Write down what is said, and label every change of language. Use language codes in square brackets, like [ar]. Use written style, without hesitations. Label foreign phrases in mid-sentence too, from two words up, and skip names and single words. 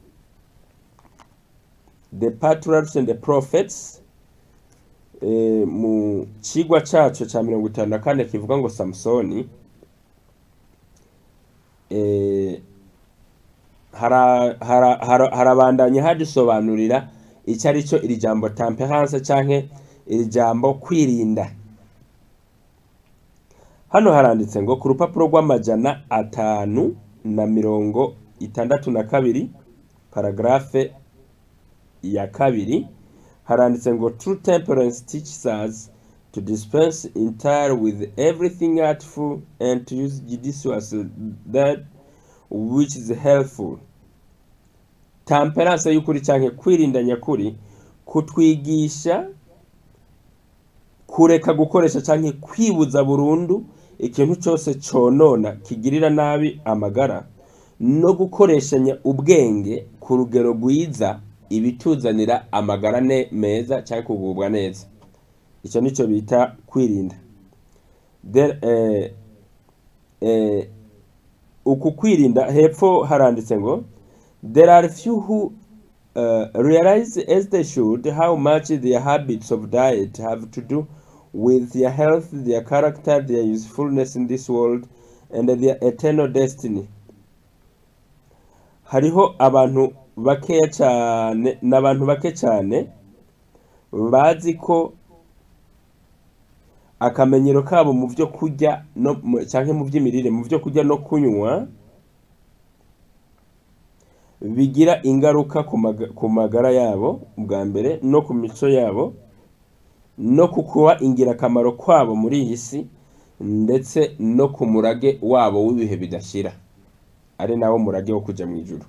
[rn] The Patriarchs and the Prophets, mu cigwa caco ca 54 kivuga ngo Samsoni, harabandanye hadusobanurira icyo ari cyo iri jambo tempérance canke iri jambo kwirinda. Hano haranditse ngo ku rupapuro rw'amajana 562 paragrafe ya kabiri, haranditse ngo [en] true temperance teaches us to dispense entirely with everything artful and to use judiciously that which is helpful. [rn] Temperance y'ukuri canke kwirinda nyakuri kutwigisha kureka gukoresha canke kwibuza burundu ikintu cyose conona kigirira nabi amagara, no gukoreshanya ubwenge ku rugero rwiza ibituzanira amagara meza canke kugubwa neza. Icyo nico bita kwirinda. Uku kwirinda hepfo haranditse ngo [en] there are few who realize as they should how much their habits of diet have to do with their health, their character, their usefulness in this world, and their eternal destiny. [rn] Hariho abantu bakeya cyane, n'abantu bake cyane bazi ko akamenyero kabo mu byo kurya no canke mu by'imirire, mu byo kurya no kunywa bigira ingaruka ku magara yabo bwa mbere, no ku mico yabo, no kukuba ingirakamaro kwabo muri iyi si, ndetse no ku murage wabo w'ibihe bidashira, ari nawo murage wo kuja mu ijuru.